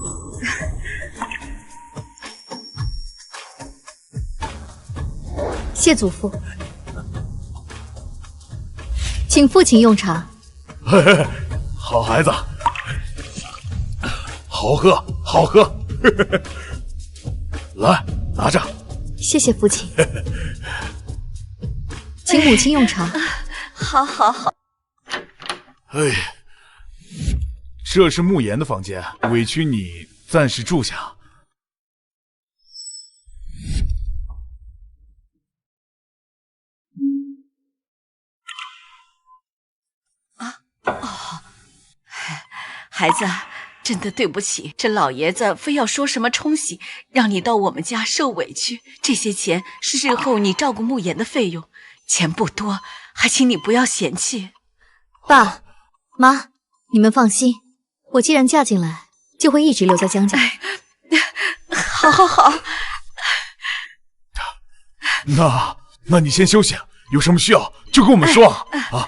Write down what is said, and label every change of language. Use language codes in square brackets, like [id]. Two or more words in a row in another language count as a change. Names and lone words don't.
[zh] 謝祖父，請父親用茶。嘿嘿，好孩子，好喝，好喝。來，拿着。謝謝父親。請母親用茶。好好好。哎，这是慕言的房间，委屈你暂时住下。孩子，真的对不起，这老爷子非要说什么冲喜，让你到我们家受委屈。这些钱是日后你照顾慕言的費用，錢不多，還請你不要嫌棄。爸媽，你們放心，我既然嫁進來，就會一直留在江家。好好好。那你先休息，有什麼需要就跟我們說啊。